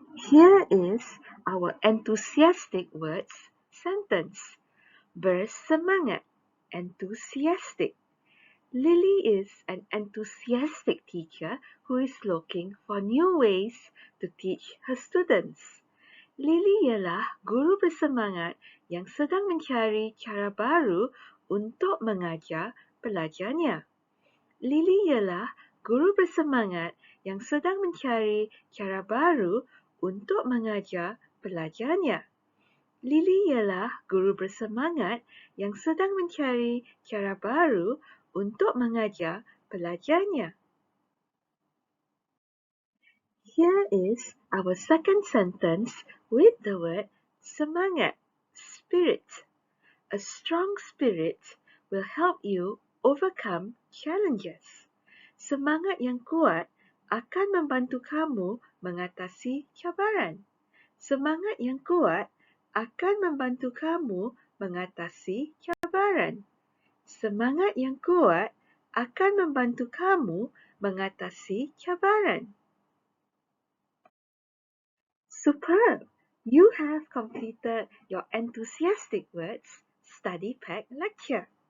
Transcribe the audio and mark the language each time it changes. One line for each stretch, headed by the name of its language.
English: Here is our enthusiastic words sentence. Bersemangat, enthusiastic. Lily is an enthusiastic teacher who is looking for new ways to teach her students.
Malay: Lily ialah guru bersemangat yang sedang mencari cara baru untuk mengajar pelajarnya. Lily ialah guru bersemangat yang sedang mencari cara baru untuk mengajar pelajarnya. Lily ialah guru bersemangat yang sedang mencari cara baru untuk mengajar pelajarnya.
English: Here is our second sentence with the word semangat, spirit. A strong spirit will help you overcome challenges.
Malay: Semangat yang kuat akan membantu kamu mengatasi cabaran. Semangat yang kuat akan membantu kamu mengatasi cabaran. Semangat yang kuat akan membantu kamu mengatasi cabaran.
English: Superb! You have completed your enthusiastic words study pack lecture.